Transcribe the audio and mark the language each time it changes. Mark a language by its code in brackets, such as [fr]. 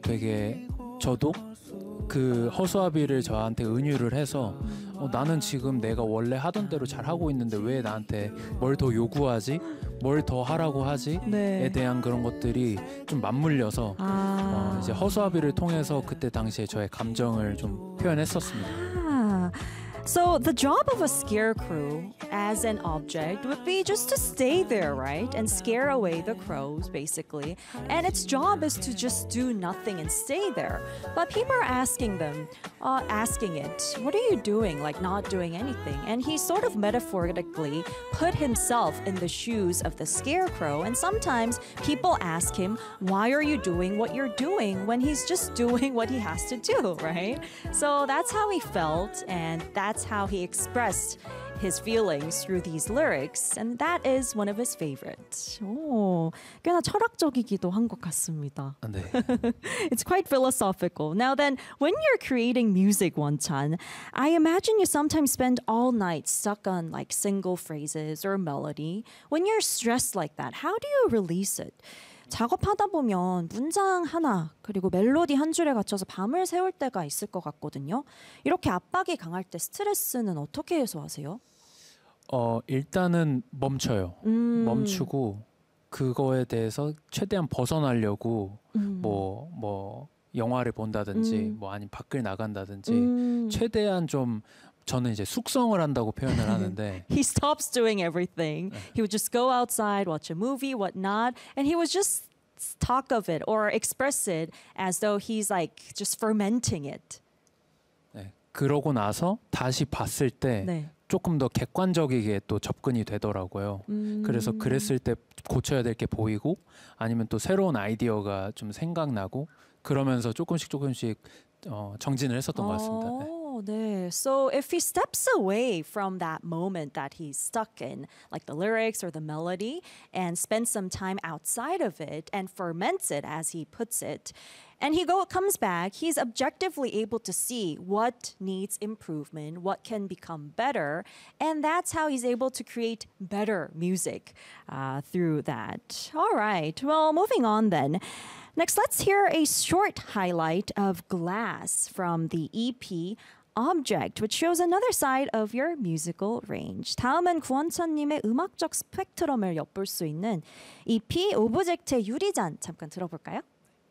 [ko] 되게 저도 그 허수아비를 저한테 은유를 해서 나는 지금 내가 원래 하던 대로 잘 하고 있는데 왜 나한테 뭘 더 요구하지? 뭘 더 하라고 하지? 네. 에 대한 그런 것들이 좀 맞물려서 이제 허수아비를 통해서 그때 당시에 저의 감정을 좀 표현했었습니다. [en] So the job of a scarecrow as an object would be just to stay there, right? And scare away the crows, basically. And its job is to just do nothing and stay there. But people are asking it, what are you doing? Like not doing anything. And he sort of metaphorically put himself in the shoes of the scarecrow. And sometimes people ask him, why are you doing what you're doing when he's just doing what he has to do, right? So that's how he felt. And that's how he expressed his feelings through these lyrics, and that is one of his favorites. [ko] Oh, 꽤나 철학적이기도 한 것 같습니다. 네. [en] It's quite philosophical. Now then, when you're creating music, Wonchan, I imagine you sometimes spend all night stuck on like single phrases or melody. When you're stressed like that, how do you release it? [ko] 작업하다 보면 문장 하나 그리고 멜로디 한 줄에 갇혀서 밤을 새울 때가 있을 것 같거든요. 이렇게 압박이 강할 때 스트레스는 어떻게 해소하세요? 일단은 멈춰요. 멈추고 그거에 대해서 최대한 벗어나려고 뭐 영화를 본다든지 뭐 아니면 밖을 나간다든지 최대한 좀 저는 이제 숙성을 한다고 표현을 하는데 [en] He stops doing everything. He would just go outside, watch a movie, whatnot, and he would just talk of it or express it as though he's like just fermenting it. [ko] 네, 그러고 나서 다시 봤을 때 네. 조금 더 객관적이게 또 접근이 되더라고요. 그래서 그랬을 때 고쳐야 될 게 보이고 아니면 또 새로운 아이디어가 좀 생각나고 그러면서 조금씩 정진을 했었던 것 같습니다. 네. 네. [en] So if he steps away from that moment that he's stuck in, like the lyrics or the melody, and spends some time outside of it and ferments it, as he puts it, and he comes back, he's objectively able to see what needs improvement, what can become better, and that's how he's able to create better music through that. All right. Well, moving on then. Next, let's hear a short highlight of Glass from the EP Object, which shows another side of your musical range. [ko] 다음은 구원찬님의 음악적 스펙트럼을 엿볼 수 있는 EP 오브젝트의 유리잔 잠깐 들어볼까요?